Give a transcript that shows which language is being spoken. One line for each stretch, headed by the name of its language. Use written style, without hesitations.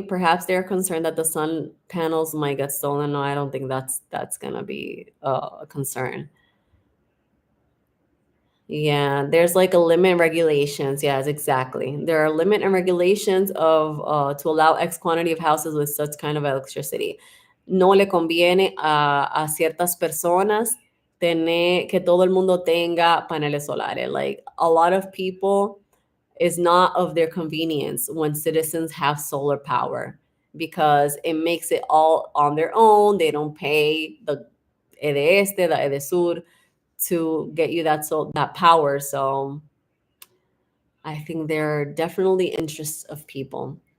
English: Perhaps they're concerned that the sun panels might get stolen. No, I don't think that's gonna be a concern. Yeah, there's like a limit and regulations. Yes, exactly. There are limit and regulations of to allow X quantity of houses with such kind of electricity.
Spanish: No le conviene a ciertas personas tener que todo el mundo tenga paneles solares.
English: Like a lot of people, is not of their convenience when citizens have solar power because it makes it all on their own. They don't pay the EDESTE, the EDESUR to get you that power. So I think there are definitely interests of people.